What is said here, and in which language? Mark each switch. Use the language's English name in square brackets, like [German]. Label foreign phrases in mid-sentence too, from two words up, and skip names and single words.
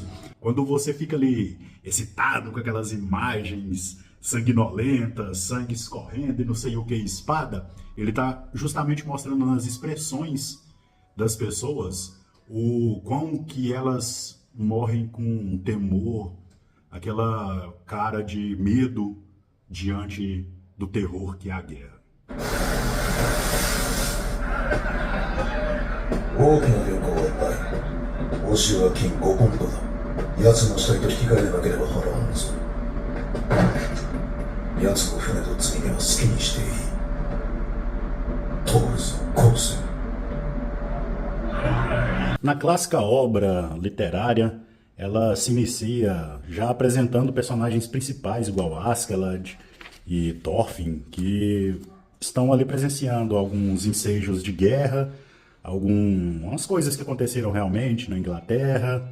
[Portuguese] Quando você fica ali excitado com aquelas imagens sanguinolentas, sangue escorrendo e não sei o que, espada, ele está justamente mostrando nas expressões das pessoas o quão que elas morrem com temor, aquela cara de medo diante do terror que é a guerra. [Japanese] 大きな旅行はいっぱい。報酬は金5ポンドだ。奴の死体と引き換えでなければ払わんぞ。奴の船と積み荷は好きにしていい。通るぞ、殺せ。 [Portuguese] Na clássica obra literária, ela se inicia já apresentando personagens principais igual Askeladd e Thorfinn, que estão ali presenciando alguns ensejos de guerra, algumas coisas que aconteceram realmente na Inglaterra.